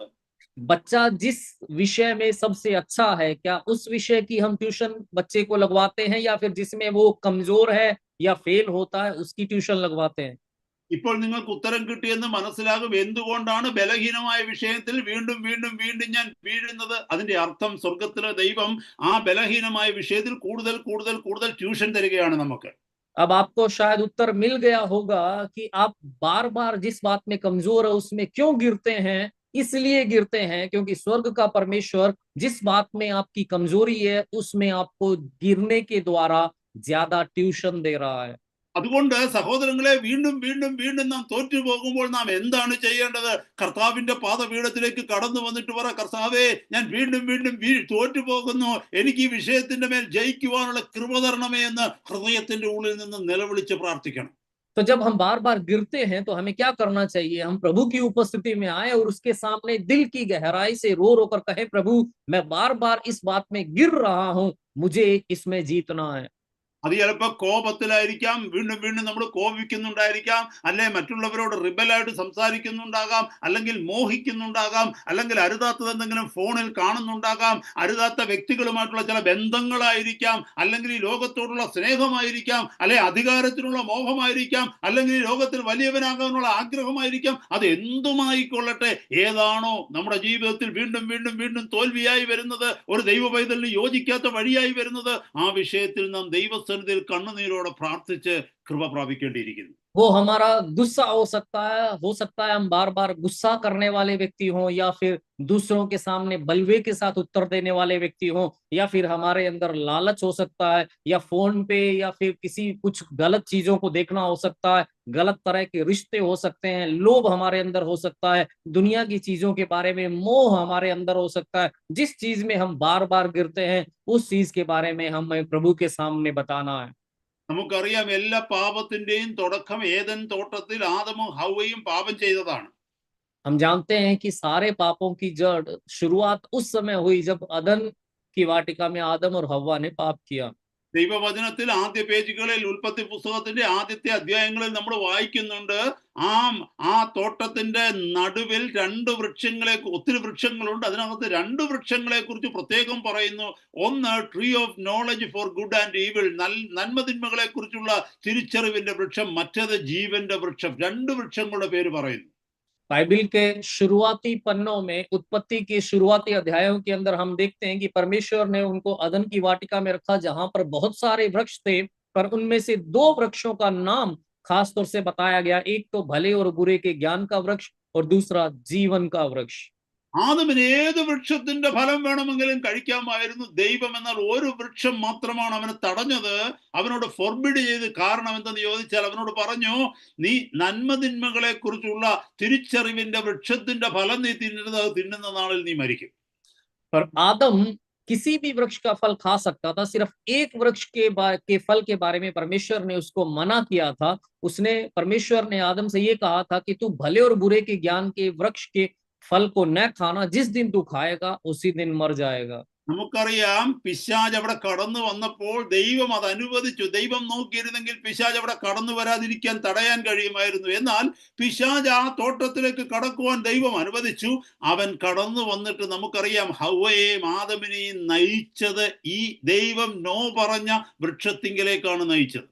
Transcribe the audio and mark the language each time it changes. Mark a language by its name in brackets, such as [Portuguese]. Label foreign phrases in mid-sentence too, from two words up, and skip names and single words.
[Hindi] बच्चा जिस विषय में सबसे अच्छा है, क्या उस विषय की हम ट्यूशन बच्चे को लगवाते हैं, या फिर जिसमें वो कमजोर है या फेल होता है उसकी ट्यूशन लगवाते हैं? [Malayalam] ഇപ്പോൾ നിങ്ങൾക്ക് ഉത്തരം കിട്ടിയെന്ന് മനസ്സിലാകും എന്തുകൊണ്ടാണ് ബലഹീനമായ വിഷയത്തിൽ വീണ്ടും വീണ്ടും വീണ്ടും ഞാൻ വീഴുന്നത്. അതിന്റെ അർത്ഥം സ്വർഗത്തിലെ ദൈവം ആ ബലഹീനമായ വിഷയത്തിൽ കൂടുതൽ കൂടുതൽ കൂടുതൽ ട്യൂഷൻ തരികയാണ് നമുക്ക്. [Hindi] अब आपको शायद उत्तर मिल गया होगा कि आप बार बार जिस बात में कमजोर है उसमें क्यों गिरते हैं। इसलिए गिरते हैं क्योंकि स्वर्ग का परमेश्वर जिस बात में आपकी कमजोरी है उसमें आपको गिरने के द्वारा ज्यादा ट्यूशन दे रहा है। [Malayalam] അതുകൊണ്ട് സഹോദരങ്ങളെ, വീണ്ടും വീണ്ടും വീണ്ടും നാം തോറ്റു പോകുമ്പോൾ നാം എന്താണ് ചെയ്യേണ്ടത്? കർത്താവിന്റെ പാദപീഠത്തിലേക്ക് കടന്നു വന്നിട്ട് പറ, കർത്താവേ, ഞാൻ വീണ്ടും വീണ്ടും തോറ്റു പോകുന്നു, എനിക്ക് ഈ വിഷയത്തിന്റെ മേൽ ജയിക്കുവാനുള്ള കൃപ തരണമേ എന്ന് ഹൃദയത്തിന്റെ ഉള്ളിൽ നിന്ന് നിലവിളിച്ച് പ്രാർത്ഥിക്കണം. [Hindi] तो जब हम बार बार गिरते हैं तो हमें क्या करना चाहिए? हम प्रभु की उपस्थिति में आए और उसके सामने दिल की गहराई से रो रो कर कहे, प्रभु मैं बार बार इस बात में गिर रहा हूं, मुझे इसमें जीतना है। [Malayalam] അത് ചിലപ്പോൾ കോപത്തിലായിരിക്കാം, വീണ്ടും വീണ്ടും നമ്മൾ കോപിക്കുന്നുണ്ടായിരിക്കാം, അല്ലെ മറ്റുള്ളവരോട് റിബലായിട്ട് സംസാരിക്കുന്നുണ്ടാകാം, അല്ലെങ്കിൽ മോഹിക്കുന്നുണ്ടാകാം, അല്ലെങ്കിൽ അരുതാത്തത് എന്തെങ്കിലും ഫോണിൽ കാണുന്നുണ്ടാകാം, അരുതാത്ത വ്യക്തികളുമായിട്ടുള്ള ചില ബന്ധങ്ങളായിരിക്കാം, അല്ലെങ്കിൽ ഈ ലോകത്തോടുള്ള സ്നേഹമായിരിക്കാം, അല്ലെ അധികാരത്തിനുള്ള മോഹമായിരിക്കാം, അല്ലെങ്കിൽ ഈ ലോകത്തിൽ വലിയവനാകാനുള്ള ആഗ്രഹമായിരിക്കാം. അത് എന്തുമായിക്കൊള്ളട്ടെ, ഏതാണോ നമ്മുടെ ജീവിതത്തിൽ വീണ്ടും വീണ്ടും വീണ്ടും തോൽവിയായി വരുന്നത്, ഒരു ദൈവ പൈതലിന് യോജിക്കാത്ത വഴിയായി വരുന്നത്, ആ വിഷയത്തിൽ നാം ദൈവസന്നിധിയിൽ കണ്ണുനീരോടെ പ്രാർത്ഥിച്ച് കൃപ പ്രാപിക്കേണ്ടിയിരിക്കുന്നു. [Hindi] वो हमारा गुस्सा हो सकता है हम बार बार गुस्सा करने वाले व्यक्ति हों, या फिर दूसरों के सामने बलवे के साथ उत्तर देने वाले व्यक्ति हों, या फिर हमारे अंदर लालच हो सकता है, या फोन पे या फिर किसी कुछ गलत चीजों को देखना हो सकता है, गलत तरह के रिश्ते हो सकते हैं, लोभ हमारे अंदर हो सकता है, दुनिया की चीजों के बारे में मोह हमारे अंदर हो सकता है। जिस चीज में हम बार बार गिरते हैं उस चीज के बारे में हमें प्रभु के सामने बताना है। [Malayalam] നമുക്കറിയാം, എല്ലാ പാപത്തിന്റെയും തുടക്കം ഏദൻ തോട്ടത്തിൽ ആദമും ഹവ്വയും പാപം ചെയ്തതാണ്. [Hindi] हम जानते हैं कि सारे पापों की जड़ शुरुआत उस समय हुई जब अदन की वाटिका में आदम और हव्वा ने पाप किया। [Malayalam] ദൈവവചനത്തിൽ ആദ്യ പേജുകളിൽ ഉൽപ്പത്തി പുസ്തകത്തിന്റെ ആദ്യത്തെ അധ്യായങ്ങളിൽ നമ്മൾ വായിക്കുന്നുണ്ട്, ആ തോട്ടത്തിന്റെ നടുവിൽ ഒത്തിരി വൃക്ഷങ്ങളുണ്ട്. അതിനകത്ത് 2 വൃക്ഷങ്ങളെ കുറിച്ച് പ്രത്യേകം പറയുന്നു. ഒന്ന് [English] tree of knowledge for good and evil, [Malayalam] നന്മതിന്മകളെ കുറിച്ചുള്ള തിരിച്ചറിവിന്റെ വൃക്ഷം, മറ്റേത് ജീവന്റെ വൃക്ഷം. 2 വൃക്ഷങ്ങളുടെ പേര് പറയുന്നു. [Hindi] बाइबल के शुरुआती पन्नों में, उत्पत्ति के शुरुआती अध्यायों के अंदर हम देखते हैं कि परमेश्वर ने उनको अदन की वाटिका में रखा जहां पर बहुत सारे वृक्ष थे, पर उनमें से 2 वृक्षों का नाम खास तौर से बताया गया। एक तो भले और बुरे के ज्ञान का वृक्ष और दूसरा जीवन का वृक्ष। [Malayalam] ആദമിന് ഏത് വൃക്ഷത്തിന്റെ ഫലം വേണമെങ്കിലും കഴിക്കാമായിരുന്നു. ദൈവം എന്നാൽ ഒരു വൃക്ഷം മാത്രമാണ് അവനെ തടഞ്ഞത്, അവനോട് ഫോർബിഡ് ചെയ്ത്. കാരണം എന്തെന്ന് ചോദിച്ചാൽ അവനോട് പറഞ്ഞു, നീ നന്മതിന്മകളെ കുറിച്ചുള്ള തിരിച്ചറിവിന്റെ വൃക്ഷത്തിന്റെ ഫലം നീ തിന്നരുത്, അത് തിന്നുന്ന നാളിൽ നീ മരിക്കും. [Hindi] पर आदम किसी भी वृक्ष का फल खा सकता था, सिर्फ एक वृक्ष के फल के बारे में परमेश्वर ने उसको मना किया था। परमेश्वर ने आदम से ये कहा था कि तू भले और बुरे के ज्ञान के वृक्ष के फल को न खाना, जिस दिन तू खाएगा उसी दिन मर जाएगा। [Malayalam] നമുക്കറിയാം പിശാച് അവിടെ കടന്നു വന്നപ്പോൾ ദൈവം അത് അനുവദിച്ചു. ദൈവം നോക്കിയിരുന്നെങ്കിൽ പിശാച് അവിടെ കടന്നു വരാതിരിക്കാൻ തടയാൻ കഴിയുമായിരുന്നു. എന്നാൽ പിശാച് ആ തോട്ടത്തിലേക്ക് കടക്കുവാൻ ദൈവം അനുവദിച്ചു. അവൻ കടന്നു വന്നിട്ട് നമുക്കറിയാം ഹവ്വയെയും ആദമിനെയും നയിച്ചത് ഈ ദൈവം നോ പറഞ്ഞ വൃക്ഷത്തിങ്കിലേക്കാണ് നയിച്ചത്.